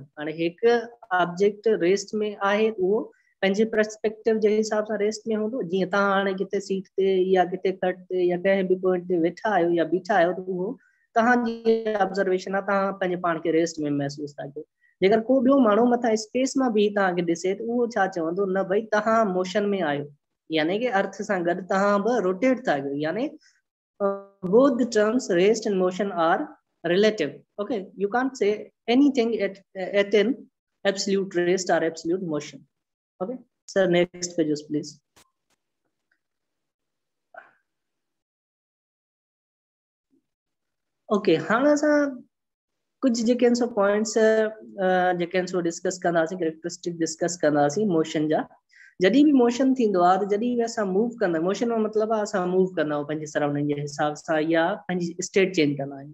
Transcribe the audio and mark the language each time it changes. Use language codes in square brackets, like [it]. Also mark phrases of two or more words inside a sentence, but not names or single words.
[sd] हाणे हिकु ऑब्जेक्ट रेस्ट में आहे उहो पंहिंजे पर्सपेक्टिव जे हिसाब सां रेस्ट में हूंदो। जीअं तव्हां हाणे किथे सीट ते या किथे खट ते या कंहिं बि पॉइंट ते वेठा आहियो या बीठा आहियो त उहो तव्हांजी ऑब्जर्वेशन आहे, तव्हां पंहिंजे पाण खे रेस्ट में महसूस था कयो। जेकर को ॿियो माण्हू मथां स्पेस मां बि तव्हांखे ॾिसे त उहो छा चवंदो, न भई तव्हां मोशन में आहियो, यानी कि अर्थ सां गॾु तव्हां बि रोटेट था कयो। [en] यानी both the terms rest and motion are relative. Okay, you can't say anything at an absolute rest or absolute motion. Okay, sir next pages please. [sd] Okay, हाणे असां कुछ जेके आहिनि सो पॉइंट्स जेके आहिनि सो डिस्कस कंदासीं, [en] characteristic discuss [sd] कंदासीं मोशन जा। जॾहिं बि मोशन थींदो आहे त जॾहिं बि असां मूव कंदा, मोशन जो मतिलबु आहे असां मूव कंदा आहियूं पंहिंजी सराउंडिंग जे हिसाब सां या पंहिंजी [en] state change [sd] कंदा आहियूं।